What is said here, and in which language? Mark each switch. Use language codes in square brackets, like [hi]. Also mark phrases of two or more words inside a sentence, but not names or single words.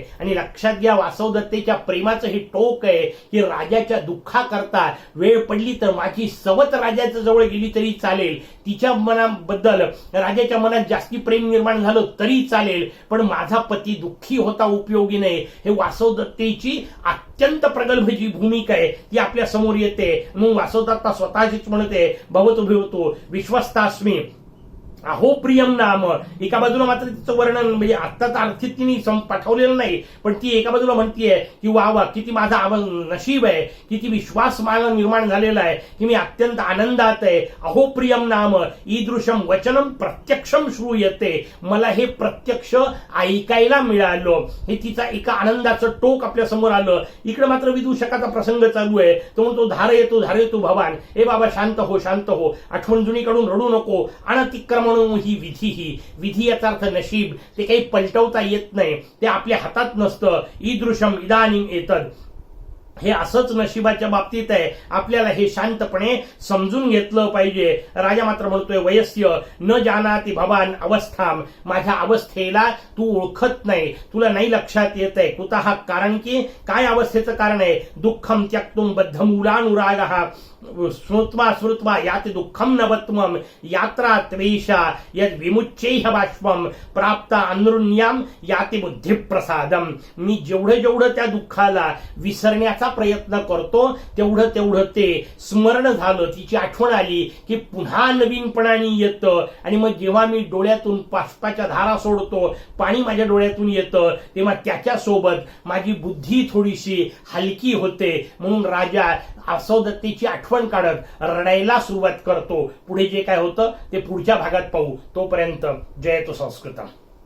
[mr] आणि लक्षात घ्या, वासवदत्तेच्या प्रेमाचं हे टोक आहे की राजाच्या दुःखाकरता वेळ पडली तर माझी सवत राजाच्या जवळ गेली तरी चालेल, तिच्या मनाबद्दल राजाच्या मनात जास्ती प्रेम निर्माण झालं तरी चालेल, पण माझा पती दुःखी होता उपयोगी नाही. हे वासवदत्तेची अत्यंत प्रगल्भ जी भूमिका आहे ती आपल्या समोर येते. मग वासवदत्ता स्वतःशीच म्हणते, [sa] भवतु भवतु विश्वस्तास्मी अहो प्रियम नाम, [mr] एका बाजूला मात्र तिचं वर्णन म्हणजे आत्ताच अर्थीत तिने पाठवलेलं नाही, पण ती एका बाजूला म्हणतीये की वा वा किती माझा नशीब आहे, किती विश्वास मला निर्माण झालेला आहे, की मी अत्यंत आनंदात आहे. [sa] अहो प्रियम नाम ईदृशम वचनम प्रत्यक्षम श्रूयते, [mr] मला हे प्रत्यक्ष ऐकायला मिळालं. हे तिचा एका आनंदाचं टोक आपल्या समोर आलं. इकडे मात्र विदूषकाचा प्रसंग चालू आहे. तो म्हणतो [sa] धार येतो भवान, [mr] ए बाबा शांत हो, आठवण जुनीकडून रडू नको. [sa] अनतिक्रमण ही विधी [mr] याचा अर्थ नशीब, ते काही पलटवता येत नाही, ते आपल्या हातात नसतं. [sa] ईदृशम इदानीम एतद, [mr] हे असंच नशिबाच्या बाबतीत आहे. आपल्याला हे शांतपणे समजून घेतलं पाहिजे. राजा मात्र म्हणतोय [sa] वयस्य न जानाति भवान अवस्थाम, [mr] माझ्या अवस्थेला तू ओळखत नाही, तुला नाही लक्षात येत आहे. कुतः, कारण की काय अवस्थेचं कारण आहे. [sa] दुःखम त्यक्तुम बद्धमूलानुरागः स्मृत्वा याति दुःखम नवत्वम यात्रा त्वेषा यद विमुच्यैह बाष्पम प्राप्ता अनुरुण्याम याति बुद्धिप्रसादम. [mr] मी जेवढं त्या दुःखाला विसरण्याचा प्रयत्न करतो तेवढं ते स्मरण झालं, तिची आठवण आली की पुन्हा नवीनपणाने येतं. आणि मग जेव्हा मी डोळ्यातून बाष्पाच्या धारा सोडतो, पाणी माझ्या डोळ्यातून येतं, तेव्हा त्याच्यासोबत माझी बुद्धी थोडीशी हलकी होते. म्हणून राजा वासवदत्तीची आठवण काढत रडायला सुरुवात करतो. पुढे जे काय होतं ते पुढच्या भागात पाहू. तोपर्यंत [sa] जयतु संस्कृतम.